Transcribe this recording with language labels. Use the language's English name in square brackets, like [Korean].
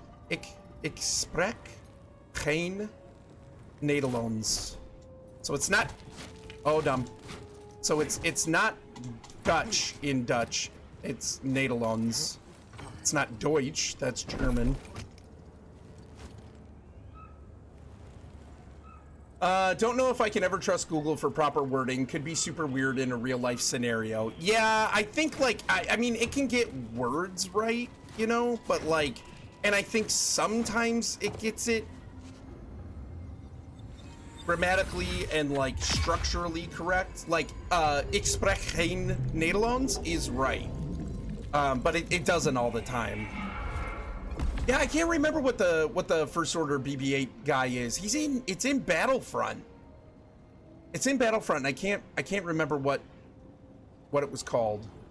[Dutch] Ik spreek geen Nederlands. [English] So it's not. Oh, dumb. So it's not Dutch in Dutch. It's Nederlands. It's not Deutsch. That's German. Don't know if I can ever trust Google for proper wording. Could be super weird in a real life scenario. Yeah, I think like, I mean, it can get words right, you know, but like, and I think sometimes it gets it grammatically and like structurally correct. Like, [Dutch] ik spreek geen Nederlands [English] is right. But it doesn't all the time. Yeah, I can't remember what the First Order BB-8 guy is. It's in Battlefront. It's in Battlefront. And I can't remember what it was called.